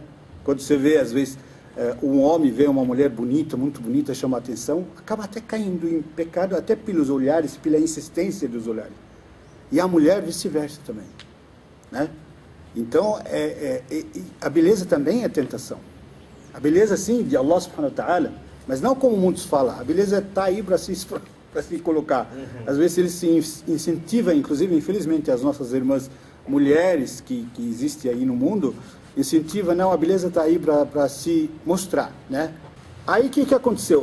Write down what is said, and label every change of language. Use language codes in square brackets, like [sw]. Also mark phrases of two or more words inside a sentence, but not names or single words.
[pt] Quando você vê, às vezes, um homem vê uma mulher bonita, muito bonita, chama a atenção, acaba até caindo em pecado, até pelos olhares, pela insistência dos olhares. E a mulher, vice-versa também, né? Então, a beleza também é tentação. A beleza, sim, de [ar] Allah subhanahu wa ta'ala, [pt] mas não como muitos falam. A beleza está aí para se colocar. Às vezes ele se incentiva, inclusive, infelizmente, as nossas irmãs mulheres que existem aí no mundo, incentiva, não, a beleza está aí para se mostrar, né? Aí o que aconteceu?